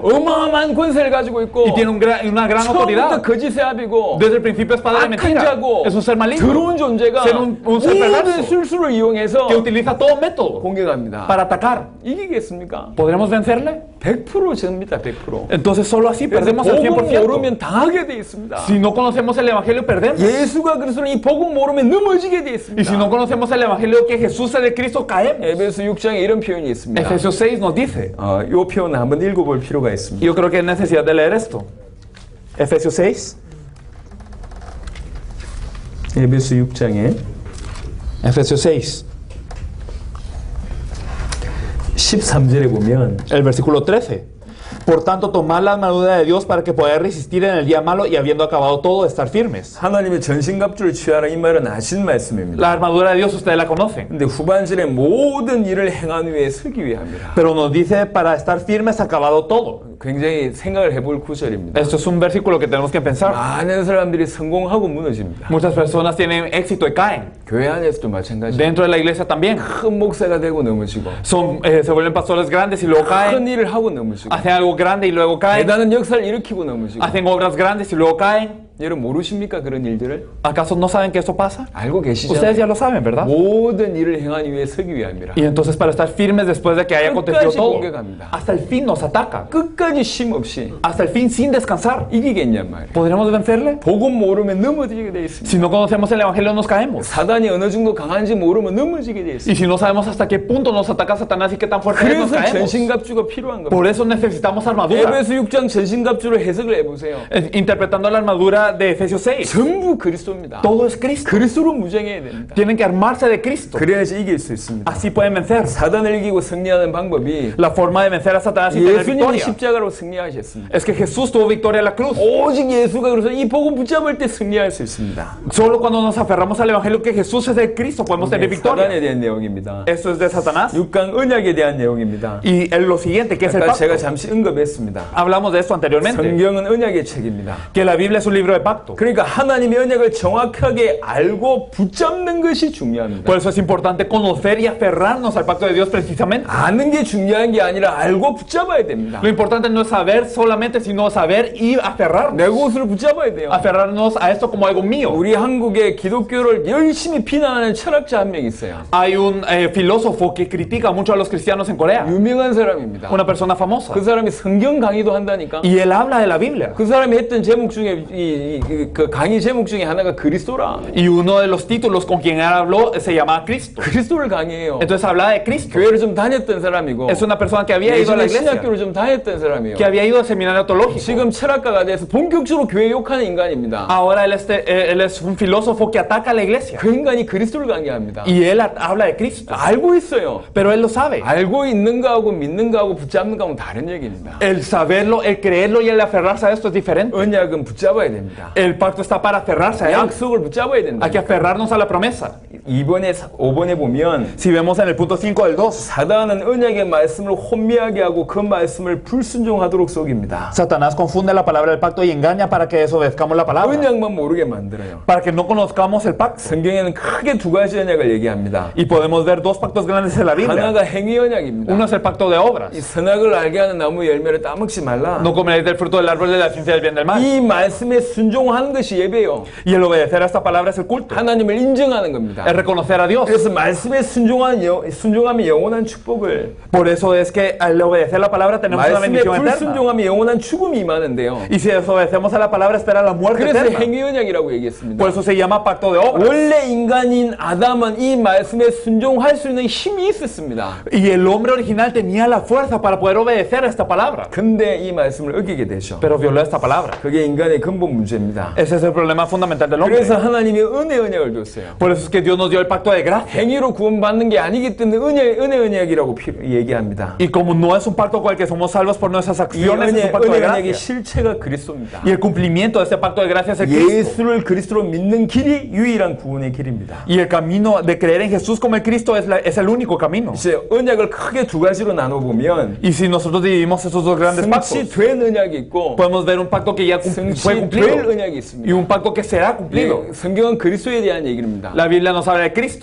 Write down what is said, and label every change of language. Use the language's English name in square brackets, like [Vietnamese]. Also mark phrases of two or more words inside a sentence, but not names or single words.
[Korean] 어마어마한 권세를 가지고 있고 [Spanish] Y tiene una gran [Korean] 처음부터 [Spanish] autoridad. [Korean] 거짓의 아비고 [Spanish] Desde el principio es padre de [Korean] 악한 [Spanish] mentira. [Korean] 자고 [Spanish] Es un ser maligno. [Korean] 더러운 존재가 [Spanish] Ser un ser [Korean] 모든 [Spanish] perverso. [Korean] 술수를 이용해서 [Spanish] Que utiliza todo método [Korean] 공격합니다. [Spanish] para atacar. [Korean] 이기겠습니까? [Spanish] ¿Podremos vencerle? [Korean] 100% 접니다. 100%. [Spanish] Entonces solo así perdemos el [Korean] 복음 [Spanish] 100%. [Korean] 모르면 당하게 돼 있습니다. [Spanish] Si no conocemos el evangelio perdemos. [Korean] 예수가 그리스도는 이 복음 모르면 넘어지게 돼 [Spanish] Y [Korean] 있습니다. [Spanish] si no conocemos el evangelio que Jesús es de Cristo caemos. [Korean] 에베소 6장에 이런 표현이 있습니다. [Spanish] Efesios 6 nos dice. [Korean] 이 표현을 한번 읽어볼 필요가 있습니다. [Spanish] Yo creo que hay necesidad de leer esto. Efesios 6. [Korean] 에베소 6장에 [Spanish] Efesios 6. [Korean] 13절에 보면 [Spanish] El versículo 13. Por tanto, tomad la armadura de Dios para que podáis resistir en el día malo y habiendo acabado todo, estar firmes. [Korean] 하나님의 전신갑주를 취하라 이 말은 아신 말씀입니다. [Spanish] La armadura de Dios ustedes la conocen. [Korean] 근데 후반절에 모든 일을 행한 후에 서기 위함이라. [Spanish] Pero nos dice para estar firmes, acabado todo. [Korean] 굉장히 생각을 해볼 구절입니다. [Spanish] Esto es un versículo que tenemos que pensar. [Korean] 많은 사람들이 성공하고 무너집니다. [Spanish] Muchas personas tienen éxito y caen. [Korean] 교회 안에서도 마찬가지입니다. [Spanish] Dentro de la iglesia también. [Korean] 큰 목사가 되고 넘어지고 [Spanish] Se vuelven pastores grandes y luego caen. [Korean] 큰 일을 하고 넘어지고 [Spanish] Hacen algo grande y luego caen. [Korean] 대단한 역사를 일으키고 넘어지고 [Spanish] Hacen obras grandes y luego caen. [Korean] 여러분 모르십니까 그런 일들을? [Spanish] ¿Acaso no saben que eso pasa? [Korean] 알고 [Spanish] Ustedes [Korean] 계시잖아요. [Spanish] ya lo saben, ¿verdad? [Korean] 모든 일을 행한 후에 서기 위함이라. [Spanish] Y entonces para estar firmes después de que haya acontecido [Korean] 끝까지 [Spanish] todo, [Korean] 공격합니다. [Spanish] hasta el fin nos atacan. [Korean] 끝까지 쉼 없이 [Spanish] Hasta el fin sin descansar. [Korean] 이기겠냔 말이에요. [Spanish] ¿Podremos vencerle? [Korean] 복음 모르면 넘어지게 돼 있습니다. [Spanish] Si no conocemos el evangelio nos caemos. [Korean] 사단이 어느 정도 강한지 모르면 넘어지게 돼 있습니다. [Spanish] Y si no sabemos hasta qué punto nos ataca Satanás y qué tan fuerte es, nos [Korean] 그래서 [Spanish] caemos. [Korean] 전신갑주가 필요한 겁니다. [Spanish] Por eso necesitamos armadura. [Korean] 에베소 6장 전신갑주를 해석을 해보세요. [Spanish] Interpretando la armadura de Efesios 6. [Korean] 전부 그리스도입니다. [Spanish] Todo es Cristo. [Korean] 그리스도로 무장해야 됩니다. [Spanish] Tienen que armarse de Cristo. [Korean] 그래야지 이길 수 있습니다. [Spanish] Así pueden vencer. [Korean] 사단을 이기고 승리하는 방법이 [Spanish] La forma de vencer a Satanás y tener [Korean] 예수님이 [Spanish] victoria [Korean] 십자가로 승리하셨습니다. [Spanish] es que Jesús tuvo victoria en la cruz. [Korean] 오직 예수가 그래서 이 복음 붙잡을 때 승리할 수 있습니다. [Spanish] Solo cuando nos aferramos al evangelio que Jesús es el Cristo podemos tener victoria. [Korean] 사단에 대한 내용입니다. [Spanish] Esto es de Satanás. [Korean] 6강 언약에 대한 내용입니다. [Spanish] Y lo siguiente, que es el [Korean] 아까 [Spanish] pacto. [Korean] 제가 잠시 언급했습니다. [Spanish] Hablamos de esto anteriormente. [Korean] 성경은 언약의 책입니다. [Spanish] Que la Biblia es un libro de pacto. [Korean] 그러니까 하나님의 언약을 정확하게 알고 붙잡는 것이 중요합니다. [Spanish] Por eso es importante conocer y aferrarnos al pacto de Dios precisamente. [Korean] 아는 게 중요한 게 아니라 알고 붙잡아야 됩니다. [Spanish] Lo importante no es saber solamente, sino saber y aferrarnos. [Korean] 내 것을 붙잡아야 돼요. [Spanish] Aferrarnos a esto como algo mío. [Korean] 우리 한국에 기독교를 열심히 비난하는 철학자 한 명 있어요. [Spanish] Hay un filósofo que critica mucho a los cristianos en Corea. [Korean] 유명한 사람입니다. [Spanish] Una persona famosa. [Korean] 그 사람이 성경 강의도 한다니까. [Spanish] Y él habla de la Biblia. [Korean] 그 사람이 했던 제목 중에 그 강의 제목 중에 하나가 그리스도라. [Spanish] Y uno de los títulos con quien él habló se llama Cristo. [Korean] 그리스도를 강의해요. [Spanish] Entonces habla de Cristo. [Korean] 교회를 좀 다녔던 사람이고. [Spanish] Es una persona que había ido a la [Korean] 예전에 [Spanish] iglesia, [Korean] 신학교를 좀 다녔던 사람이에요. [Spanish] que había ido al seminario teológico. [Korean] 지금 철학가가 돼서 본격적으로 교회 욕하는 인간입니다. [Spanish] Ahora él es un filósofo que ataca a la iglesia. [Korean] 그 인간이 그리스도를 강의합니다. [Spanish] Y él habla de Cristo. [Korean] 알고 있어요. [Spanish] Pero él lo sabe. [Korean] 알고 있는 거하고 믿는 거하고 붙잡는 거하고는 다른 얘기입니다. [Spanish] El saberlo, el creerlo y el aferrarse a esto es diferente. [Korean] 언약은 붙잡아야 됩니다. [Spanish] El pacto está para aferrarse a él. [Korean] 약속을 붙잡아야 된다. [Spanish] Hay que aferrarnos a la promesa. [Korean] 5번에 보면 [Spanish] Si vemos en el punto 5 del 2, [Korean] 사단은 언약의 말씀을 혼미하게 하고 그 말씀을 불순종하도록 속입니다. [Spanish] Satanás confunde la palabra del pacto y engaña para que desobedezcamos la palabra. [Korean] 언약만 모르게 만들어요. [Spanish] Para que no conozcamos el pacto. [Korean] 성경에는 크게 두 가지 언약을 얘기합니다. [Spanish] Y podemos ver dos pactos grandes en la Biblia. [Korean] 하나가 행위 언약입니다. [Spanish] Uno es el pacto de [Korean] 이 [Spanish] obras. [Korean] 선악을 알게 하는 나무 열매를 따먹지 말라. [Spanish] No comeréis del fruto del árbol de la ciencia del bien y del mal. [Korean] 이 말씀에 순종하는 것이 예배요. [Spanish] Y el obedecer a esta palabra es el culto. [Korean] 하나님을 인정하는 겁니다. [Spanish] Es reconocer a Dios. [Korean] 그래서 말씀에 순종하면 영원한 축복을, [Spanish] Por eso es que al obedecer la palabra tenemos una [Korean] 말씀에 [Spanish] bendición eterna. [Korean] 불순종하면 영원한 죽음이 임하는데요. [Spanish] Y si desobedecemos a la palabra espera la muerte [Korean] 그래서 [Spanish] eterna. [Korean] 행위 언약이라고 얘기했습니다. [Spanish] Por eso se llama pacto de obras. [Korean] 원래 인간인 아담은 이 말씀에 순종할 수 있는 힘이 있었습니다. [Spanish] Y el hombre original tenía la fuerza para poder obedecer a esta palabra. [Korean] 근데 이 말씀을 어기게 되죠. [Spanish] Pero violó esta palabra. [Korean] 그게 인간의 근본 문제입니다. [Spanish] Ese es el problema fundamental del hombre. [Korean] 그래서 하나님이 은혜 언약을 줬어요. [Spanish] Por eso es que Dios nos dio el pacto de gracia. [Korean] 행위로 구원받는 게 아니기 때문에 은혜 언약이라고 얘기합니다. [Spanish] Y como no es un pacto con el que somos salvos por nuestras [Korean] 이 [Spanish] acciones, es un pacto de [Korean] 은혜 언약의 [Spanish] gracia. [Korean] 실체가 그리스도입니다. [Spanish] Y el cumplimiento de este pacto de gracia es el Cristo. [Korean] 예수를 그리스도로 믿는 길이 유일한 구원의 길입니다. [Spanish] Y el camino de creer en Jesús como el Cristo es el único camino. [Korean] 이제 언약을 크게 두 가지로 나눠보면 [Spanish] Y si nosotros dividimos esos dos grandes pactos, [Korean] 성취된 언약이 있고 [Spanish] podemos ver un pacto que ya fue [Korean] 성취될 [Spanish] cumplido [Korean] 언약이 [Spanish] y [Korean] 있습니다. [Spanish] un pacto que será cumplido. [Korean] 예, 성경은 그리스도에 대한 얘기입니다. [Spanish] La Biblia nos habla de Cristo.